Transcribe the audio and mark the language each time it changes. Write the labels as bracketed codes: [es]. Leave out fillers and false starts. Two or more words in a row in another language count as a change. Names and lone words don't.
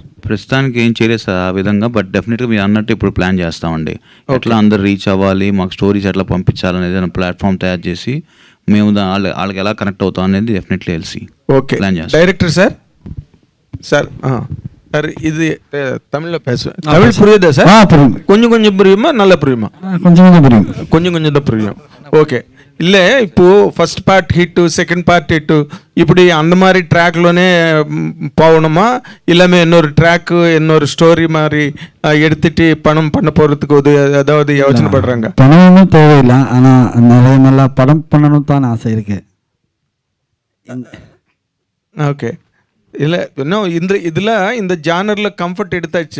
[te] ప్రస్తుతానికి ఏం చేయలేదు సార్ ఆ విధంగా, [en] but definitely [te] మీరు అన్నట్టు ఇప్పుడు ప్లాన్ చేస్తామండి. ఎట్లా అందరు రీచ్ అవ్వాలి, మాకు స్టోరీస్ ఎట్లా పంపించాలనేది ప్లాట్ఫామ్ తయారు చేసి మేము వాళ్ళకి ఎలా కనెక్ట్ అవుతాం అనేది డెఫినెట్లీ తెలిసి ప్లాన్ చేస్తాం. [en] director sir sir sir ఇది [ta] தமிழ்ல பேசுவேன். தமிழ் புரியுதா சார்? கொஞ்சம் கொஞ்சம் புரியுமா, நல்லா புரியுமா? கொஞ்சம் கொஞ்சம் தான் புரியும். ఓకే, ఇల్లే ఇప్పుడు [en] first part hit, second part hit, [ta] ఇప్పుడు அந்த மாதிரி ட்ராக்லோனே போகணுமா, இல்லாமல் இன்னொரு ட்ராக் இன்னொரு ஸ்டோரி மாதிரி எடுத்துட்டு பணம் பண்ண போகிறதுக்கு ஏதாவது யோசனை படுறாங்க? பணம் ஒன்றும் தேவையில்லை, ஆனால் நிறைய நல்லா படம் பண்ணணும் தான் ஆசை இருக்கு. ஓகே, இல்லை இன்னும் இந்த ஜானரில் கம்ஃபர்ட் எடுத்தாச்சு.